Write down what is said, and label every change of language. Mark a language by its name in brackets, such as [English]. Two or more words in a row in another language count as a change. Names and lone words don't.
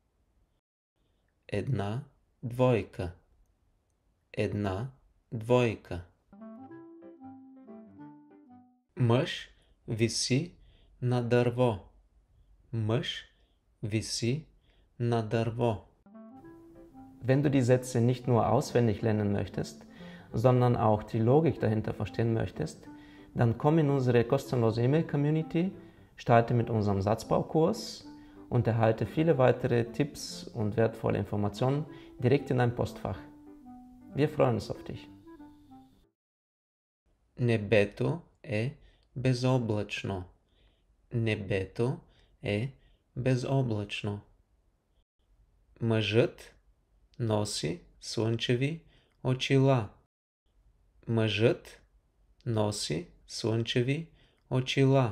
[Bulgarian] Една двойка. Една двойка. Мъж виси на дърво. Мъж виси на dърво. [German] Wenn du die Sätze nicht nur auswendig lernen möchtest, sondern auch die Logik dahinter verstehen möchtest, dann komm in unsere kostenlose E-Mail-Community, starte mit unserem Satzbaukurs und erhalte viele weitere Tipps und wertvolle Informationen direkt in dein Postfach. Wir freuen uns auf dich. [Bulgarian] Небето е безоблачно. Небето е безоблачно. Мъжът носи слънчеви очила. Мъжът носи слънчеви очила.